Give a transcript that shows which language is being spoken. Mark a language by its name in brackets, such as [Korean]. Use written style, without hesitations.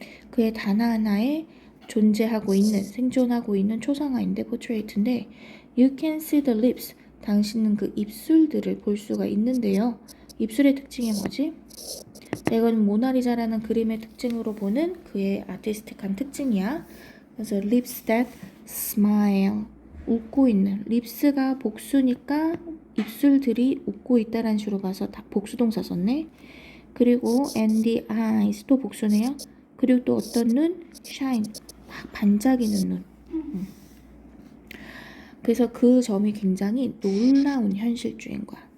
[Korean] 그의 단 하나에 존재하고 있는, 생존하고 있는 초상화인데, 포트레이트인데, [English] you can see the lips. [Korean] 당신은 그 입술들을 볼 수가 있는데요. 입술의 특징이 뭐지? 이건 모나리자라는 그림의 특징으로 보는 그의 아티스틱한 특징이야. 그래서 [English] lips that smile. [Korean] 웃고 있는. 립스가 복수니까 입술들이 웃고 있다라는 식으로 봐서 다 복수동사 썼네. 그리고 [English] and the eyes [Korean] 또 복수네요. 그리고 또 어떤 눈? shine. 막 반짝이는 눈. 그래서 그 점이 굉장히 놀라운 현실주의인 거야.